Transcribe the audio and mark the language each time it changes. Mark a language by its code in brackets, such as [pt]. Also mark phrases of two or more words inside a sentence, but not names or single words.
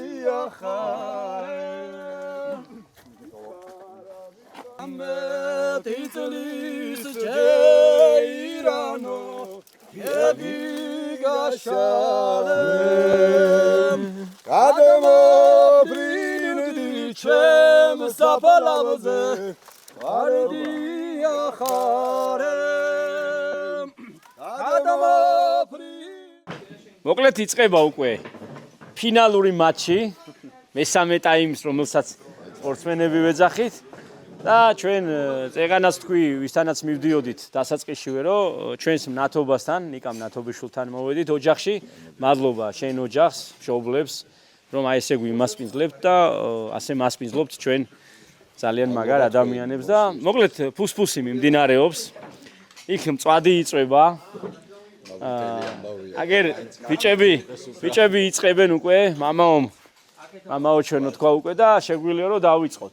[ka] akharem Amet itlis cheirano yebigashalem Adamo prindi chem sapalavoze ardi akharem Adamo მოკლედ იწყება უკვე ფინალური მატჩი მესამე ტაიმის რომელსაც სპორტსმენები ვეძახით და ჩვენ წეგანას თქვი ვისთანაც მივდიოდით დასაწყისშივე რომ ჩვენს მნათობასთან ნიკამ ნათობიშვილთან მოვედით ოჯახში მადლობა შენ ოჯახს მშობლებს რომ აი ესე გვიმასპინძლებთ და ასე მასპინძლობთ ჩვენ ძალიან მაგარ ადამიანებს და მოკლედ ფუსფუსი მიმდინარეობს იქ მწვადი იწვება აგერ ბიჭები იწყებენ უკვე მამაო ჩვენო თქვა უკვე და შეგვიძლია რომ დავიწყოთ.